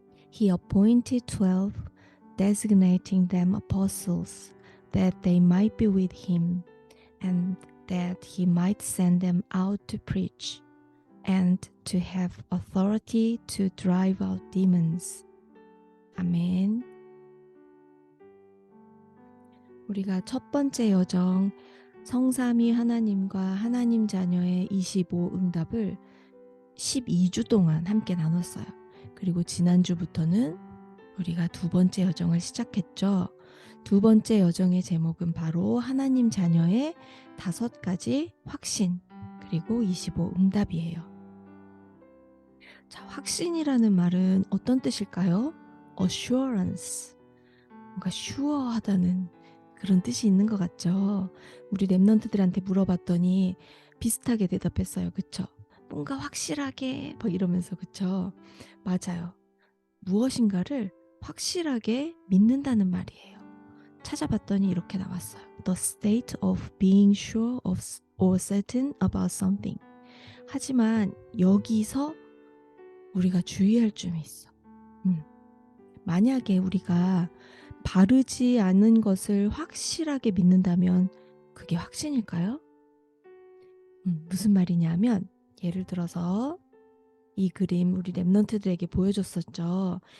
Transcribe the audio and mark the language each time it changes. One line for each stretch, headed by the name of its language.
English: He appointed 12, designating them apostles, that they might be with him, and that he might send them out to preach, and to have authority to drive out demons.
Korean: 아멘. 우리가 첫 번째 여정, 성삼위 하나님과 하나님 자녀의 25 응답을 12주 동안 함께 나눴어요. 그리고 지난주부터는 우리가 두 번째 여정을 시작했죠. 두 번째 여정의 제목은 바로 하나님 자녀의 5가지 확신, 그리고 25 응답이에요. 자, 확신이라는 말은 어떤 뜻일까요? Assurance, 뭔가 슈어하다는 그런 뜻이 있는 것 같죠. 우리 랩런트들한테 물어봤더니 비슷하게 대답했어요. 그쵸? 뭔가 확실하게 막 이러면서. 그쵸? 맞아요. 무엇인가를 확실하게 믿는다는 말이에요. 찾아봤더니 이렇게 나왔어요.
English: The state of being sure of or certain about something.
Korean: 하지만 여기서 우리가 주의할 점이 있어. 만약에 우리가 바르지 않은 것을 확실하게 믿는다면 그게 확신일까요? 무슨 말이냐면, 예를 들어서 이 그림 우리 랩런트들에게 보여줬었죠.